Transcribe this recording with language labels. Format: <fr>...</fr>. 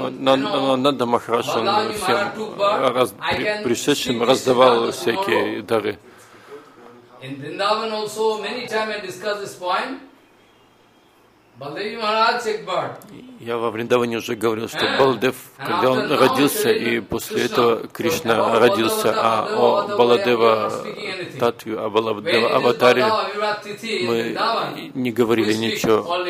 <ru>Нанда Махарадж, он всем пришедшим раздавал всякие дары.</ru> <en>In Vrindavan also, many times I discussed this point.</en> <hi>Baldev Maharaj ek bar.</hi> <ru>Я во Вриндаване уже говорил, что Баладев, когда он родился, и после этого Кришна родился, а о Баладева Татве, о Баладева Аватаре мы не говорили ничего.</ru>